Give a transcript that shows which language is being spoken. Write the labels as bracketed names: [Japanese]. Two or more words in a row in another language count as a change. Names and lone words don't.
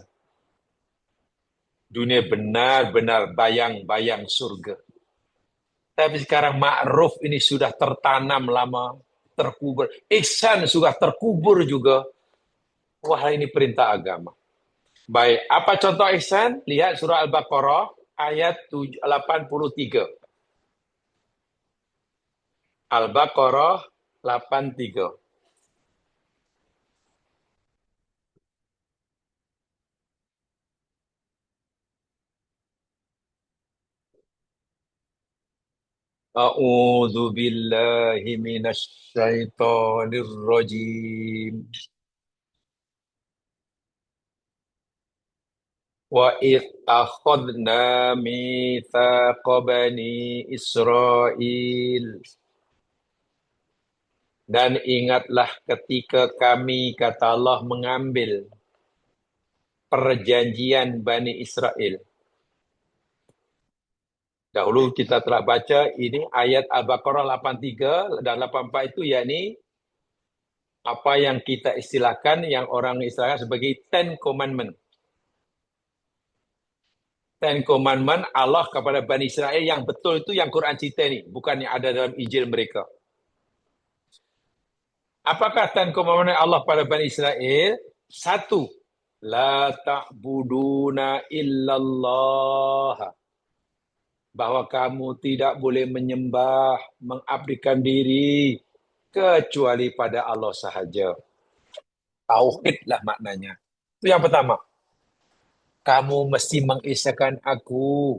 [Malay] Dunia benar-benar bayang-bayang surga. Tapi sekarang ma'ruf ini sudah tertanam lama, terkubur. Ihsan sudah terkubur juga. Wah, ini perintah agama. Baik, apa contoh ihsan? Lihat surah Al-Baqarah ayat 83. Al-Baqarah 83. [Arabic] أعوذ بالله من الشيطان الرجيم. وإذ أخذنا ميثاق بني إسرائيل. [Malay] Dan ingatlah ketika kami, kata Allah, mengambil perjanjian Bani Israel. Dahulu kita telah baca ini ayat Al-Baqarah 83 dan 84 itu yakni apa yang kita istilahkan, yang orang istilahkan sebagai [English] Ten Commandment. Ten Commandment [Malay] Allah kepada Bani Israel yang betul itu yang Quran cerita ni, bukan yang ada dalam Injil mereka. Apakah [English] Ten Commandment [Malay] Allah pada Bani Israel? Satu, [Arabic] لا تعبدون إلا الله. [Malay] Bahwa kamu tidak boleh menyembah, mengabdikan diri kecuali pada Allah sahaja. Tauhidlah maknanya. Itu yang pertama. Kamu mesti mengisahkan aku.